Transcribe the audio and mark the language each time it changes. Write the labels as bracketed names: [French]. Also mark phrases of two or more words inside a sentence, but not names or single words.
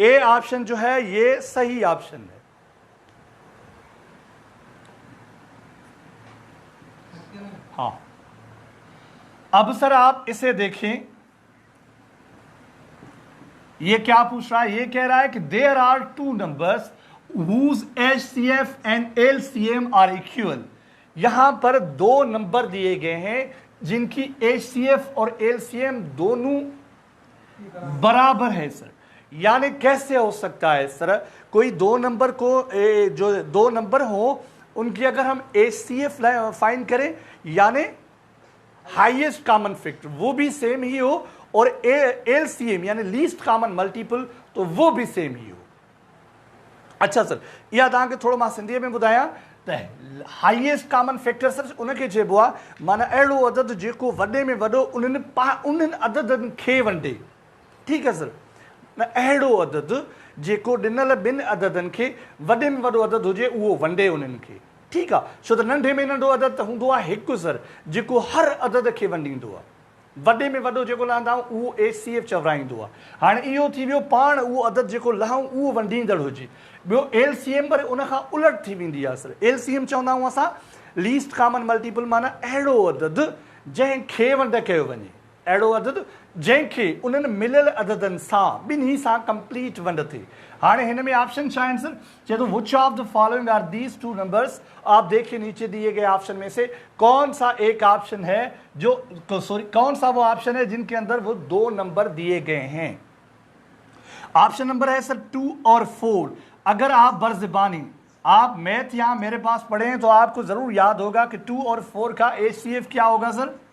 [Urdu] اے آپشن جو ہے یہ صحیح آپشن ہے۔ ہاں، اب سر آپ اسے دیکھیں، یہ کیا پوچھ رہا ہے? یہ کہہ رہا ہے کہ [English] there are 2 numbers whose HCF and LCM are equal। [Urdu] یہاں پر 2 نمبر دیے گئے ہیں جن کی HCF اور LCM دونوں برابر ہے سر. یعنی کیسے ہو سکتا ہے سر? کوئی 2 نمبر کو جو 2 نمبر ہو ان کی اگر ہم HCF فائنڈ کریں، یعنی [English] highest common factor [Urdu] وہ بھی سیم ہی ہو اور LCM یعنی [English] least common multiple [Urdu] تو وہ بھی سیم ہی ہو. اچھا سر, [Sindhi] इहा तव्हांखे थोरो मां सिंधीअ में ॿुधायां त [English] highest common factor [Sindhi] सर उनखे चइबो आहे माना अहिड़ो अदद जेको वॾे में वॾो उन्हनि अददनि खे वंडे। ठीकु आहे सर, न अहिड़ो अदद जेको ॾिनल ॿिनि अददनि खे वॾे में वॾो अदद हुजे उहो वंडे उन्हनि खे। ठीकु आहे, छो त नंढे में नंढो अदद त हूंदो आहे हिकु सर जेको हर अदद खे वंडींदो आहे। वॾे में वॾो जेको लहंदा आहियूं उहो HCF चवराईंदो आहे। हाणे इहो थी वियो पाण उहो अदद जेको लहूं उहो वंडींदड़ हुजे। ॿियो LCM पर उनखां उलट थी वेंदी आहे सर। LCM चवंदा आहियूं असां [English] least common multiple [Sindhi] माना अहिड़ो अदद जंहिंखे वंड कयो वञे, अहिड़ो अदद जंहिंखे उन्हनि मिलियल अददनि सां ॿिन्ही सां कंप्लीट वंड थिए। हाणे हिन में ऑप्शन छा आहिनि सर? चए तो [English] which of the following are these two numbers. [Urdu] آپ دیکھیے نیچے دیے گئے آپشن میں سے کون سا ایک آپشن ہے جو کون سا وہ آپشن ہے جن کے اندر وہ دو نمبر دیے گئے ہیں. آپشن نمبر ہے سر 2 اور 4. اگر آپ برزبانی آپ میتھ یہاں میرے پاس پڑھے ہیں تو آپ کو ضرور یاد ہوگا کہ 2 اور 4 کا HCF کیا ہوگا سر?